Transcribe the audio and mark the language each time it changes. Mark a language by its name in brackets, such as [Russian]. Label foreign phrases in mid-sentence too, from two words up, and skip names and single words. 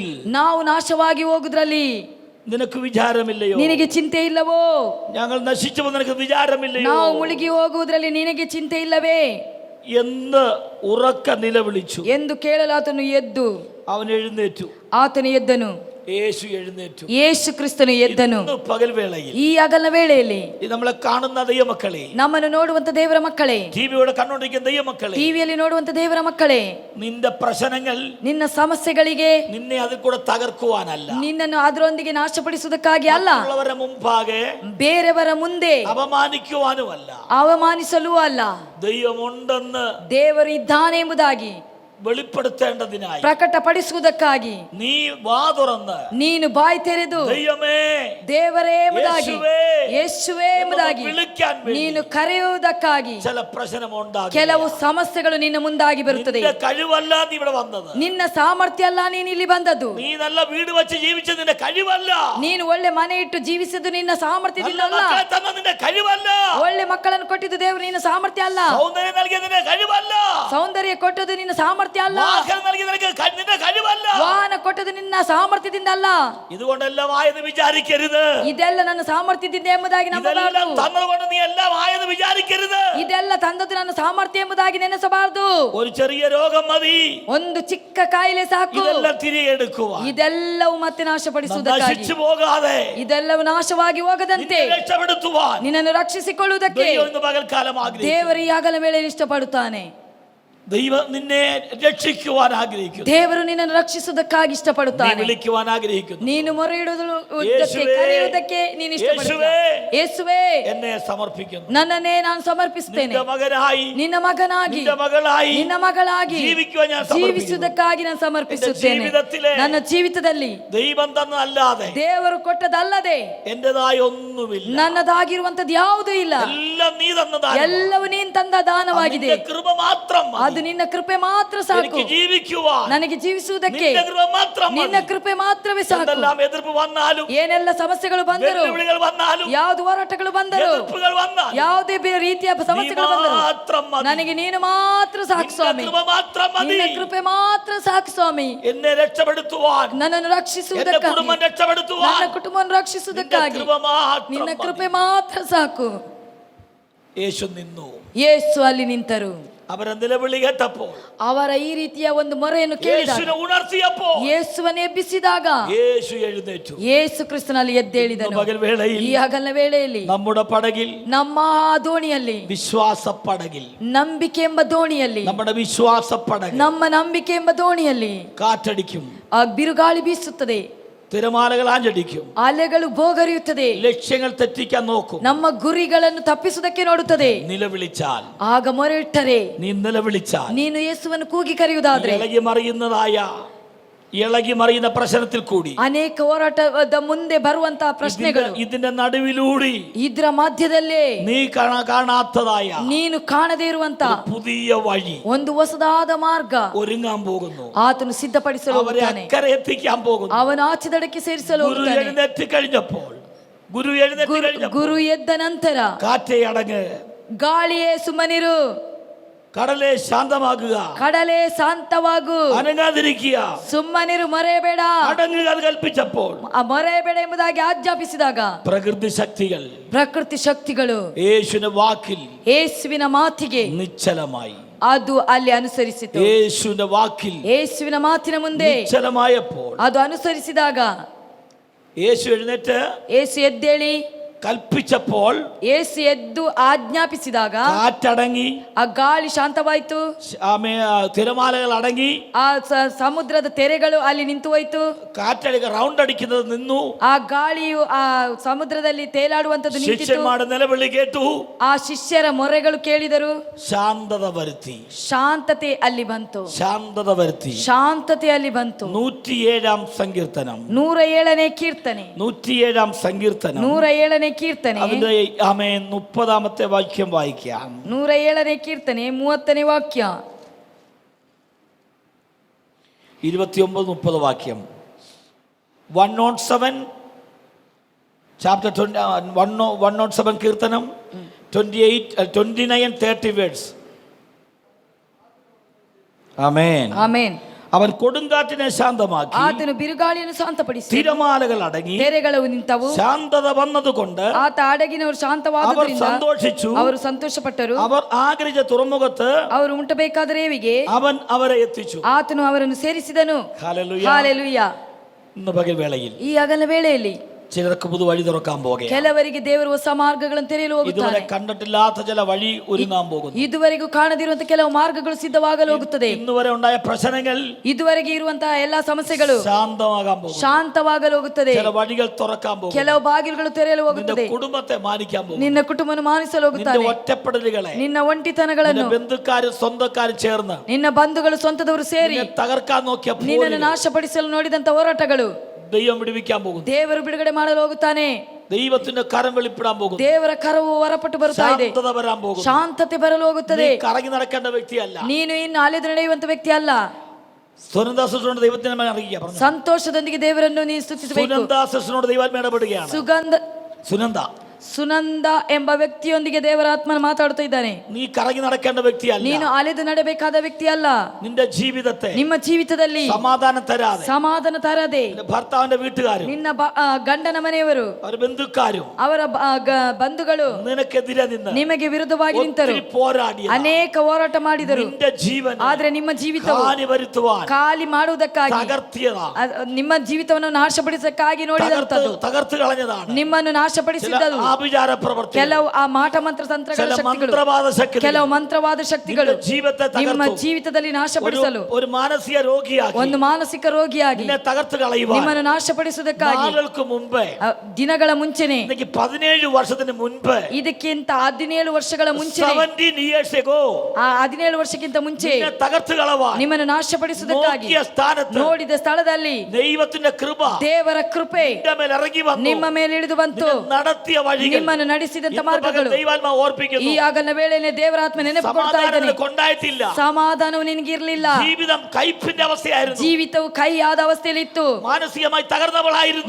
[Kannada] ನಾವು ನಾಶವಾಗಿ ಹೋಗುದ್ರಲ್ಲಿ [Malayalam] നിനക്ക് വിചാരമില്ലയോ? [Kannada] ನಿನಗೆ ಚಿಂತೆ ಇಲ್ಲವೋ? [Malayalam] ഞങ്ങൾ നശിച്ചപ്പോൾ നിനക്ക് വിചാരമില്ലയോ? [Kannada] ನಾವು ಮುಳುಗಿ ಹೋಗುವುದರಲ್ಲಿ ನಿನಗೆ ಚಿಂತೆ ಇಲ್ಲವೇ [Malayalam] എന്ന് ഉറക്ക നിലവിളിച്ചു. [Kannada] ಎಂದು ಕೇಳಲು ಆತನು ಎದ್ದು, [Malayalam] അവൻ എഴുന്നേറ്റു. [Kannada] ಆತನು ಎದ್ದನು. [Malayalam] യേശു എഴുന്നേറ്റു. [Kannada] ಯೇಸು ಕ್ರಿಸ್ತನು ಎದ್ದನು. [Malayalam] പകൽ വേളയിൽ, [Kannada] ಈ ಹಗಲ ವೇಳೆಯಲ್ಲಿ [Malayalam] നമ്മളെ കാണുന്ന ദൈവമക്കളെ, [Kannada] ನಮ್ಮನ್ನು ನೋಡುವಂತ ದೇವರ ಮಕ್ಕಳೇ, [Malayalam] ಟಿವಿയോടെ കണ്ടുകൊണ്ടിരിക്കുന്ന ദൈവമക്കളെ, [Kannada] ಟಿವಿಯಲ್ಲಿ ನೋಡುವಂತ ದೇವರ ಮಕ್ಕಳೇ, [Malayalam] നിന്റെ പ്രശ്നങ്ങൾ, [Kannada] ನಿನ್ನ ಸಮಸ್ಯೆಗಳಿಗೆ [Malayalam] നിന്നെ അതിൽ കൂടെ തകർക്കുവാനല്ല, [Kannada] ನಿನ್ನನ್ನು ಅದರೊಂದಿಗೆ ನಾಶಪಡಿಸುವುದಕ್ಕಾಗಿ ಅಲ್ಲ, [Malayalam] മറ്റുള്ളവരുടെ മുമ്പാകെ [Kannada] ಬೇರೆಯವರ ಮುಂದೆ [Malayalam] അപമാനിക്കുവാനുമല്ല, [Kannada] ಅವಮಾನಿಸಲೂ ಅಲ್ಲ, [Malayalam] ദൈവമുണ്ടെന്ന് [Kannada] ದೇವರು ಇದ್ದಾನೆ ಎಂಬುದಾಗಿ [Malayalam] വെളിപ്പെടുത്തേണ്ടതിനായി, [Kannada] ಪ್ರಕಟಪಡಿಸುವುದಕ್ಕಾಗಿ [Malayalam] നീ വാ തുറന്ന്, [Kannada] ನೀನು ಬಾಯಿ ತೆರೆದು [Malayalam] ദൈവമേ, [Kannada] ದೇವರೇ ಎಂಬುದಾಗಿ, ಯೇಸುವೇ, ಯೇಸುವೇ ಎಂಬುದಾಗಿ [Malayalam] വിളിക്കാൻ വേണ്ടി [Kannada] ನೀನು ಕರೆಯುವುದಕ್ಕಾಗಿ [Malayalam] ചില പ്രശ്നമുണ്ടാകും. [Kannada] ಕೆಲವು ಸಮಸ್ಯೆಗಳು ನಿನ್ನ ಮುಂದಾಗಿ ಬರುತ್ತದೆ. [Malayalam] നിന്റെ കഴിവല്ല നീ ഇവിടെ വന്നത്. [Kannada] ನಿನ್ನ ಸಾಮರ್ಥ್ಯ ಅಲ್ಲ ನೀನು ಇಲ್ಲಿ ಬಂದದ್ದು. [Malayalam] നീ നല്ല വീട് വെച്ച് ജീവിച്ചത് നിന്റെ കഴിവല്ല. [Kannada] ನೀನು ಒಳ್ಳೆ ಮನೆ ಇಟ್ಟು ಜೀವಿಸಿದ್ದು ನಿನ್ನ ಸಾಮರ್ಥ್ಯದಿಂದ [Malayalam] നല്ല [Kannada] ಅಲ್ಲ. [Malayalam] മക്കളെ തന്ന നിന്റെ കഴിവല്ല. [Kannada] ಒಳ್ಳೆ ಮಕ್ಕಳನ್ನು ಕೊಟ್ಟಿದ್ದು ದೇವರು ನಿನ್ನ ಸಾಮರ್ಥ್ಯ ಅಲ್ಲ. [Malayalam] സൗന്ദര്യം നൽകിയ നിന്റെ കഴിവല്ല. [Kannada] ಸೌಂದರ್ಯ ಕೊಟ್ಟದ್ದು ನಿನ್ನ ಸಾಮರ್ಥ್ಯ ಅಲ್ಲ. [Malayalam] വാഹനം നൽകിയ നിന്റെ കഴിവല്ല. [Kannada] ವಾಹನ ಕೊಟ್ಟದ್ದು ನಿನ್ನ ಸಾಮರ್ಥ್ಯದಿಂದ ಅಲ್ಲ. [Malayalam] ഇതുകൊണ്ടെല്ലാം ആയെന്ന് വിചാരിക്കരുത്. [Kannada] ಇದೆಲ್ಲ ನನ್ನ ಸಾಮರ್ಥ್ಯದಿಂದ ಎಂಬುದಾಗಿ ನಂಬಬಾರದು. [Malayalam] തന്നതുകൊണ്ട് നീ എല്ലാം ആയെന്ന് വിചാരിക്കരുത്. [Kannada] ಇದೆಲ್ಲ ತಂದದ್ದು ನನ್ನ ಸಾಮರ್ಥ್ಯ ಎಂಬುದಾಗಿ ನೆನೆಸಬಾರದು. [Malayalam] ഒരു ചെറിയ രോഗം മതി, [Kannada] ಒಂದು ಚಿಕ್ಕ ಕಾಯಿಲೆ ಸಾಕು, [Malayalam] ഇതെല്ലാം തിരികെ എടുക്കുവാൻ. [Kannada] ಇದೆಲ್ಲವೂ ಮತ್ತೆ ನಾಶಪಡಿಸುವುದಕ್ಕಾಗಿ, [Malayalam] നശിച്ചു പോകാതെ, [Kannada] ಇದೆಲ್ಲವೂ ನಾಶವಾಗಿ ಹೋಗದಂತೆ [Malayalam] രക്ഷപ്പെടുത്തുവാൻ [Kannada] ನಿನ್ನನ್ನು ರಕ್ಷಿಸಿಕೊಳ್ಳುವುದಕ್ಕೆ [Malayalam] ദൈവം ഇന്ന് പകൽക്കാലം ആഗ്രഹിക്കുന്നു. [Kannada] ದೇವರು ಈ ಹಗಲ ವೇಳೆಯಲ್ಲಿ ಇಷ್ಟಪಡುತ್ತಾನೆ. [Malayalam] ദൈവം നിന്നെ രക്ഷിക്കുവാൻ ആഗ്രഹിക്കുന്നു. [Kannada] ದೇವರು ನಿನ್ನನ್ನು ರಕ್ಷಿಸುವುದಕ್ಕಾಗಿ ಇಷ್ಟಪಡುತ್ತಾನೆ. [Malayalam] വിളിക്കുവാൻ ആഗ്രഹിക്കുന്നു. [Kannada] ನೀನು ಮೊರೆಯಿಡುವುದಕ್ಕೆ, ಕರೆಯುವುದಕ್ಕೆ ನೀನು ಇಷ್ಟಪಡುತ್ತೀಯ. ಯೇಸುವೇ, [Malayalam] എന്നെ സമർപ്പിക്കുന്നു. [Kannada] ನನ್ನನ್ನೇ ನಾನು ಸಮರ್ಪಿಸುತ್ತೇನೆ. [Malayalam] നിന്റെ മകനായി, [Kannada] ನಿನ್ನ ಮಗನಾಗಿ, [Malayalam] നിന്റെ മകളായി, [Kannada] ನಿನ್ನ ಮಗಳಾಗಿ [Malayalam] ജീവിക്കുവാൻ ഞാൻ [Kannada] ಜೀವಿಸುವುದಕ್ಕಾಗಿ ನಾನು ಸಮರ್ಪಿಸುತ್ತೇನೆ. ನನ್ನ ಜೀವಿತದಲ್ಲಿ [Malayalam] ദൈവം തന്നതല്ലാതെ, [Kannada] ದೇವರು ಕೊಟ್ಟದಲ್ಲದೆ [Malayalam] എന്റേതായ ഒന്നുമില്ല. [Kannada] ನನ್ನದಾಗಿರುವಂತದ್ದು ಯಾವುದೂ ಇಲ್ಲ. [Malayalam] എല്ലാം നീ തന്നതാണ്. [Kannada] ಎಲ್ಲವೂ ನೀನು ತಂದ ದಾನವಾಗಿದೆ. [Malayalam] കൃപ മാത്രം മതി. [Kannada] ಅದು ನಿನ್ನ ಕೃಪೆ ಮಾತ್ರ ಸಾಕು. [Malayalam] എനിക്ക് ജീവിക്കുവാൻ [Kannada] ನನಗೆ ಜೀವಿಸುವುದಕ್ಕೆ [Malayalam] നിന്റെ കൃപ മാത്രം മതി. [Kannada] ನಿನ್ನ ಕೃಪೆ ಮಾತ್ರವೇ ಸಾಕು. [Malayalam] എന്തെല്ലാം എതിർപ്പ് വന്നാലും, [Kannada] ಏನೆಲ್ಲ ಸಮಸ್ಯೆಗಳು ಬಂದರು, [Malayalam] വെല്ലുവിളികൾ വന്നാലും, [Kannada] ಯಾವುದು ಹೋರಾಟಗಳು ಬಂದರು, [Malayalam] എതിർപ്പുകൾ വന്നാലും, [Kannada] ಯಾವುದೇ ರೀತಿಯ ಸಮಸ್ಯೆಗಳು ಬಂದರು, [Malayalam] മാത്രം മതി. [Kannada] ನನಗೆ ನೀನು ಮಾತ್ರ ಸಾಕು ಸ್ವಾಮಿ. [Malayalam] നിന്റെ കൃപ മാത്രം മതി. [Kannada] ನಿನ್ನ ಕೃಪೆ ಮಾತ್ರ ಸಾಕು ಸ್ವಾಮಿ. [Malayalam] എന്നെ രക്ഷപ്പെടുത്തുവാൻ, [Kannada] ನನ್ನನ್ನು [Malayalam] എന്റെ [Kannada] ರಕ್ಷಿಸುವುದಕ್ಕಾಗಿ, [Malayalam] കുടുംബം രക്ഷപ്പെടുത്തുവാൻ [Kannada] ನನ್ನ ಕುಟುಂಬವನ್ನು ರಕ್ಷಿಸುವುದಕ್ಕಾಗಿ [Malayalam] കൃപ മാത്രം [Kannada] ನಿನ್ನ [Malayalam] മതി. [Kannada] ಕೃಪೆ ಮಾತ್ರ ಸಾಕು. [Malayalam] യേശു നിന്നു. [Kannada] ಯೇಸು ಅಲ್ಲಿ ನಿಂತರು. [Malayalam] അവരെ നിലവിളി കേട്ടപ്പോൾ, [Kannada] ಅವರ ಈ ರೀತಿಯ ಒಂದು ಮೊರೆಯನ್ನು ಕೇಳಿದಾಗ, [Malayalam] യേശുവിനെ ഉണർത്തിയപ്പോൾ, [Kannada] ಯೇಸುವನ್ನು ಎಬ್ಬಿಸಿದಾಗ [Malayalam] യേശು എഴുന്നേറ്റു. [Kannada] ಯೇಸು ಕ್ರಿಸ್ತನಲ್ಲಿ ಎದ್ದೇಳಿದನು. [Malayalam] പകൽ വേളയിൽ [Kannada] ಈ ಹಗಲಿನ ವೇಳೆಯಲ್ಲಿ [Malayalam] നമ്മുടെ പടകിൽ, [Kannada] ನಮ್ಮ ದೋಣಿಯಲ್ಲಿ, [Malayalam] വിശ്വാസ പടകിൽ, [Kannada] ನಂಬಿಕೆ ಎಂಬ ದೋಣಿಯಲ್ಲಿ, [Malayalam] നമ്മുടെ വിശ്വാസ പടകിൽ [Kannada] ನಮ್ಮ ನಂಬಿಕೆ ಎಂಬ ದೋಣಿಯಲ್ಲಿ [Malayalam] കാറ്റടിക്കും, [Kannada] ಆ ಬಿರುಗಾಳಿ ಬೀಸುತ್ತದೆ, [Malayalam] തിരമാലകൾ ആഞ്ഞടിക്കും, [Kannada] ಅಲೆಗಳು ಬೋಗರಿಯುತ್ತದೆ, [Malayalam] ലക്ഷ്യങ്ങൾ തെറ്റിക്കാൻ നോക്കും. [Kannada] ನಮ್ಮ ಗುರಿಗಳನ್ನು ತಪ್ಪಿಸುವುದಕ್ಕೆ ನೋಡುತ್ತದೆ. [Malayalam] നിലവിളിച്ചാൽ, [Kannada] ಆಗ ಮೊರೆ ಇಟ್ಟರೆ, [Malayalam] നീ നിലവിളിച്ചാൽ, [Kannada] ನೀನು ಯೇಸುವನ್ನು ಕೂಗಿ ಕರೆಯುವುದಾದ್ರೆ, [Malayalam] ഇളകി മറിയുന്ന പ്രശ്നത്തിൽ കൂടി, [Kannada] ಅನೇಕ ಹೋರಾಟದ ಮುಂದೆ ಬರುವಂತಹ ಪ್ರಶ್ನೆಗಳು, [Malayalam] ഇതിന്റെ നടുവിലൂടി, [Kannada] ಇದರ ಮಧ್ಯದಲ್ಲೇ [Malayalam] നീ കാണാത്തതായ, [Kannada] ನೀನು ಕಾಣದೇ ಇರುವಂತಹ [Malayalam] പുതിയ വഴി, [Kannada] ಒಂದು ಹೊಸದಾದ ಮಾರ್ಗ [Malayalam] ഒരുങ്ങാൻ പോകുന്നു. [Kannada] ಆತನು ಸಿದ್ಧಪಡಿಸಲು [Malayalam] അവരെ [Kannada] ಹೋಗುತ್ತಾನೆ. [Malayalam] അക്കരെ എത്തിക്കാൻ പോകുന്നു. [Kannada] ಅವನ ಆಚೆ ದಡಕ್ಕೆ ಸೇರಿಸಲು [Malayalam] ഗുരു [Kannada] ಹೋಗುತ್ತಾನೆ. [Malayalam] എഴുന്നേറ്റ് കഴിഞ്ഞപ്പോൾ, [Kannada] ಗುರು ಎದ್ದ ನಂತರ, [Malayalam] കാറ്റേ അടങ്ങ്, [Kannada] ಗಾಳಿಯೇ ಸುಮ್ಮನಿರು, [Malayalam] കടലേ ശാന്തമാകുക, [Kannada] ಕಡಲೆ ಶಾಂತವಾಗು, [Malayalam] അനങ്ങാതിരിക്കുക, [Kannada] ಸುಮ್ಮನಿರು, ಮರೆಯಬೇಡ, [Malayalam] അടങ്ങുക എന്ന് കൽപ്പിച്ചപ്പോൾ, [Kannada] ಮರೆಯಬೇಡ ಎಂಬುದಾಗಿ ಆಜ್ಞಾಪಿಸಿದಾಗ, [Malayalam] പ്രകൃതി ശക്തികൾ [Kannada] ಪ್ರಕೃತಿ ಶಕ್ತಿಗಳು [Malayalam] യേശുവിന്റെ വാക്കിൽ, [Kannada] ಯೇಸುವಿನ ಮಾತಿಗೆ [Malayalam] നിശ്ചലമായി. [Kannada] ಅದು ಅಲ್ಲಿ ಅನುಸರಿಸಿತು. [Malayalam] യേശുവിന്റെ വാക്കിൽ, [Kannada] ಯೇಸುವಿನ ಮಾತಿನ ಮುಂದೆ [Malayalam] നിശ്ചലമായപ്പോൾ, [Kannada] ಅದು ಅನುಸರಿಸಿದಾಗ, [Malayalam] യേശു എഴുന്നേറ്റ് [Kannada] ಯೇಸು ಎದ್ದೇಳಿ [Malayalam] കൽപ്പിച്ചപ്പോൾ, [Kannada] ಯೇಸು ಎದ್ದು ಆಜ್ಞಾಪಿಸಿದಾಗ, [Malayalam] കാറ്റടങ്ങി, [Kannada] ಆ ಗಾಳಿ ಶಾಂತವಾಯಿತು, [Malayalam] തിരമാലകൾ അടങ്ങി, [Kannada] ಆ ಸಮುದ್ರದ ತೆರೆಗಳು ಅಲ್ಲಿ ನಿಂತು ಹೋಯಿತು, [Malayalam] റൗണ്ട് അടിക്കുന്നത് നിന്നു, [Kannada] ಆ ಗಾಳಿಯು ಆ ಸಮುದ್ರದಲ್ಲಿ ತೇಲಾಡುವಂತದ್ದು ನಿಂತಿತು. [Malayalam] ശിഷ്യന്മാരുടെ നിലവിളി കേട്ടു, [Kannada] ಆ ಶಿಷ್ಯರ ಮೊರೆಗಳು ಕೇಳಿದರು, [Malayalam] ശാന്തത വരുത്തി, [Kannada] ಶಾಂತತೆ ಅಲ್ಲಿ ಬಂತು, [Malayalam] ശാന്തത വരുത്തി. [Kannada] ಶಾಂತತೆ ಅಲ್ಲಿ ಬಂತು. [Malayalam] 107 സങ്കീർത്തനം, [Kannada] 107ನೇ ಕೀರ್ತನೆ, [Malayalam] 107 സങ്കീർത്തനം, [Kannada] 107ನೇ ಕೀರ್ತನೆ, [Malayalam] അതിന്റെ 30ാമത്തെ വാക്യം വായിക്കാം. [Kannada] 107ನೇ ಕೀರ್ತನೆ 30ನೇ ವಾಕ್ಯ, [Malayalam] 29-30 വാക്യം. 107 chapter 107 കീർത്തനം 29-30 വേർഡ്സ്. ആമേൻ, [Kannada] ಆಮೆನ್. [Malayalam] അവൻ കൊടുങ്കാറ്റിനെ ശാന്തമാക്കി, [Kannada] ಆತನು ಬಿರುಗಾಳಿಯನ್ನು ಶಾಂತಪಡಿಸಿ, [Malayalam] തിരമാലകൾ അടങ്ങി, [Kannada] ತೆರೆಗಳು ನಿಂತವು. [Malayalam] ശാന്തത വന്നതുകൊണ്ട് [Kannada] ಆತ ಹಡಗಿನವರು [Malayalam] അവർ [Kannada] ಶಾಂತವಾದುದರಿಂದ [Malayalam] സന്തോഷിച്ചു. [Kannada] ಅವರು ಸಂತೋಷಪಟ್ಟರು. [Malayalam] അവർ ആഗ്രഹിച്ച തുറമുഖത്ത് [Kannada] ಅವರು ಮುಟ್ಟಬೇಕಾದ ರೇವಿಗೆ [Malayalam] അവൻ അവരെ എത്തിച്ചു. [Kannada] ಆತನು ಅವರನ್ನು ಸೇರಿಸಿದನು. [Malayalam] ഹല്ലേലൂയ. [Kannada] ಹಾಲೆಲೂಯ. [Malayalam] ഇന്ന് പകൽ വേളയിൽ [Kannada] ಈ ಹಗಲ ವೇಳೆಯಲ್ಲಿ [Malayalam] ചിലർക്ക് പുതു വഴി തുറക്കാൻ പോകുകയാണ്. [Kannada] ಕೆಲವರಿಗೆ ದೇವರು ಹೊಸ ಮಾರ್ಗಗಳನ್ನು ತೆರೆಯಲು [Malayalam] ഇതുവരെ [Kannada] ಹೋಗುತ್ತಾನೆ. [Malayalam] കണ്ടിട്ടില്ലാത്ത ചില വഴി ഒരുങ്ങാൻ പോകുന്നു. [Kannada] ಇದುವರೆಗೂ ಕಾಣದಿರುವಂತಹ ಕೆಲವು ಮಾರ್ಗಗಳು ಸಿದ್ಧವಾಗಲು ಹೋಗುತ್ತದೆ. [Malayalam] ഇന്നുവരെ ഉണ്ടായ പ്രശ്നങ്ങൾ, [Kannada] ಇದುವರೆಗೆ ಇರುವಂತಹ ಎಲ್ಲಾ ಸಮಸ್ಯೆಗಳು [Malayalam] ശാന്തമാകാൻ പോകുന്നു. [Kannada] ಶಾಂತವಾಗಲು ಹೋಗುತ್ತದೆ. [Malayalam] ചില വഴികൾ തുറക്കാൻ പോകുന്നു. [Kannada] ಕೆಲವು ಬಾಗಿಲುಗಳು ತೆರೆಯಲು [Malayalam] നിന്റെ [Kannada] ಹೋಗುತ್ತದೆ. [Malayalam] കുടുംബത്തെ മാനിക്കാൻ പോകുന്നു. [Kannada] ನಿನ್ನ ಕುಟುಂಬವನ್ನು ಮಾನಿಸಲು [Malayalam] നിന്റെ [Kannada] ಹೋಗುತ್ತಾನೆ. [Malayalam] ഒറ്റപ്പെടലുകളെ, [Kannada] ನಿನ್ನ ಒಂಟಿತನಗಳನ್ನು, [Malayalam] നിന്റെ ബന്ധുക്കാരും സ്വന്തക്കാരും ചേർന്ന് [Kannada] ನಿನ್ನ ಬಂಧುಗಳು ಸ್ವಂತದವರು ಸೇರಿ [Malayalam] നിന്നെ തകർക്കാൻ നോക്കിയ [Kannada] ನಿನ್ನನ್ನು ನಾಶಪಡಿಸಲು ನೋಡಿದಂತ ಹೋರಾಟಗಳು [Malayalam] ദൈവം വിടുവിക്കാൻ പോകുന്നു. [Kannada] ದೇವರು ಬಿಡುಗಡೆ ಮಾಡಲು ಹೋಗುತ್ತಾನೆ. [Malayalam] ദൈവത്തിന്റെ കരം വെളിപ്പെടാൻ പോകുന്നു. [Kannada] ದೇವರ ಕರವು ಹೊರಪಟ್ಟು ಬರುತ್ತಾ ಇದೆ. [Malayalam] ശാന്തത വരാൻ പോകുന്നു. [Kannada] ಶಾಂತತೆ ಬರಲು ಹೋಗುತ್ತದೆ. [Malayalam] നീ കറങ്ങി നടക്കേണ്ട വ്യക്തിയല്ല. [Kannada] ನೀನು ಇನ್ನು ಅಲೆದು ನಡೆಯುವಂತ ವ್ಯಕ್ತಿ ಅಲ್ಲ. [Malayalam] സുനന്ദാസനോട് ദൈവത്തിനെ അറിയിക്കുക. [Kannada] ಸಂತೋಷದೊಂದಿಗೆ ದೇವರನ್ನು ನೀನು ಸ್ತುತಿಸಬೇಕು. [Malayalam] സുനന്ദാസനോട് ദൈവാത്മ ഇടപെടുകയാണ്. [Kannada] ಸುನಂದ ಎಂಬ ವ್ಯಕ್ತಿಯೊಂದಿಗೆ ದೇವರ ಆತ್ಮನ ಮಾತಾಡ್ತಾ ಇದ್ದಾನೆ. [Malayalam] നീ കറങ്ങി നടക്കേണ്ട വ്യക്തിയല്ല. [Kannada] ನೀನು ಅಲೆದು ನಡೆಬೇಕಾದ ವ್ಯಕ್ತಿ ಅಲ್ಲ. [Malayalam] നിന്റെ ജീവിതത്തെ, [Kannada] ನಿಮ್ಮ ಜೀವಿತದಲ್ಲಿ [Malayalam] സമാധാനം തരാതെ, [Kannada] ಸಮಾಧಾನ ತರದೆ, [Malayalam] ഭർത്താവിന്റെ വീട്ടുകാരും, [Kannada] ನಿನ್ನ ಗಂಡನ ಮನೆಯವರು, [Malayalam] അവരുടെ ബന്ധുക്കാരും, [Kannada] ಅವರ ಬಂಧುಗಳು [Malayalam] നിനക്കെതിരെ നിന്ന് [Kannada] ನಿಮಗೆ ವಿರುದ್ಧವಾಗಿ ನಿಂತರು. [Malayalam] പോരാടി [Kannada] ಅನೇಕ ಹೋರಾಟ ಮಾಡಿದರು. [Malayalam] നിന്റെ ജീവൻ [Kannada] ಆದ್ರೆ ನಿಮ್ಮ ಜೀವಿತವು ಖಾಲಿ ಮಾಡುವುದಕ್ಕಾಗಿ, ನಿಮ್ಮ ಜೀವಿತವನ್ನು ನಾಶಪಡಿಸಕ್ಕಾಗಿ ನೋಡಿದಂತದ್ದು, [Malayalam] തകർത്ത് കളഞ്ഞതാണ്. [Kannada] ನಿಮ್ಮನ್ನು ನಾಶಪಡಿಸಿದ್ದದು [Malayalam] ആഭിചാര പ്രവൃത്തി, [Kannada] ಕೆಲವು ಆ ಮಾಟ ಮಂತ್ರ ತಂತ್ರಗಳ ಶಕ್ತಿಗಳು, ಕೆಲವು ಮಂತ್ರವಾದ ಶಕ್ತಿಗಳು ನಿಮ್ಮ ಜೀವಿತದಲ್ಲಿ ನಾಶಪಡಿಸಲು, [Malayalam] ഒരു മാനസിക രോഗിയാಗಿ, [Kannada] ಒಂದು ಮಾನಸಿಕ ರೋಗಿಯಾಗಿ [Malayalam] തകർത്ത് കളയുവാൻ, [Kannada] ನಿಮ್ಮನ್ನು ನಾಶಪಡಿಸುವುದಕ್ಕಾಗಿ ದಿನಗಳ ಮುಂಚೆನೆ, [Malayalam] 17 ವರ್ಷത്തിന് മുൻപ്, [Kannada] ಇದಕ್ಕಿಂತ 17 ವರ್ಷಗಳ ಮುಂಚೆ, [English] 17 years ago, [Kannada] ಆ 17 ವರ್ಷಕ್ಕಿಂತ ಮುಂಚೆ [Malayalam] തകർത്ത് കളവാൻ, [Kannada] ನಿಮ್ಮನ್ನು ನಾಶಪಡಿಸುವುದಕ್ಕಾಗಿ ನೋಡಿದ ಸ್ಥಳದಲ್ಲಿ [Malayalam] ദൈവത്തിന്റെ കൃപ, [Kannada] ದೇವರ ಕೃಪೆ [Malayalam] നിന്റെ മേൽ ഇറങ്ങി വന്നു. [Kannada] ನಿಮ್ಮ ಮೇಲೆ ಇಳಿದು ಬಂತು. [Malayalam] നടത്തിയ വഴി വഴികൾ [Kannada] ನಿಮ್ಮನ್ನು ನಡೆಸಿದಂತ [Malayalam] ഇന്ന് പകൽ [Kannada] ಮಾರ್ಗಗಳು [Malayalam] ദൈവാത്മാവ് [Kannada] ಈ [Malayalam] ഓർപ്പിക്കുന്നു. [Kannada] ಆಗಲ ವೇಳೆಯಲ್ಲಿ ದೇವರ ಆತ್ಮ ನೆನಪು ಕೊಡ್ತಾ [Malayalam] സമാധാനം [Kannada] ಇದ್ದಾನೆ. [Malayalam] നിനക്ക് ഉണ്ടായിട്ടില്ല. [Kannada] ಸಮಾಧಾನವು ನಿನಗಿರ್ಲಿಲ್ಲ. [Malayalam] ജീവിതം കയ്പിന്റെ അവസ്ഥയായിരുന്നു. [Kannada] ಜೀವಿತವು ಕೈಯಾದ ಅವಸ್ಥೆಯಲ್ಲಿ ಇತ್ತು. [Malayalam] മാനസികമായി തകർന്നവളായിരുന്നു.